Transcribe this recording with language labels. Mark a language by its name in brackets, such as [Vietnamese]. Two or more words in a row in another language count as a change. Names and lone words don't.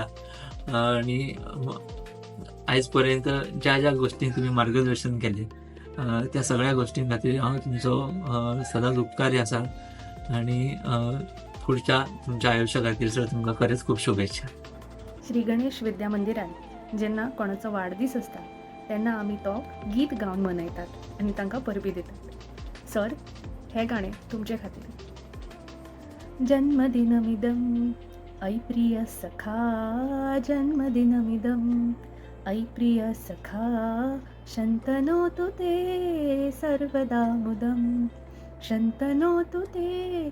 [Konkani] आनी आयज पर्यंत ज्या गोश्टींक तुमी मार्गदर्शन केलें त्या सगळ्या गोश्टीं खातीर हांव तुमचो सदांच उपकारी आसा आनी पुढच्या तुमच्या आयुश्या खातीर सर तुमकां खरेंच खूब शुभेच्छा. श्री गणेश विद्या मंदिरान जेन्ना कोणाचो वाडदीस आसता तेन्ना आमी तो गीत गावन मनयतात आनी तांकां परबी दितात. सर हे गाणें तुमचे खातीर. [Sanskrit] जन्मदिनमिदं ऐ प्रिय सखा, जन्मदिनमिदं ऐ प्रिय सखा, शन्तनोतु ते सर्वदा मुदं, शन्तनोतु ते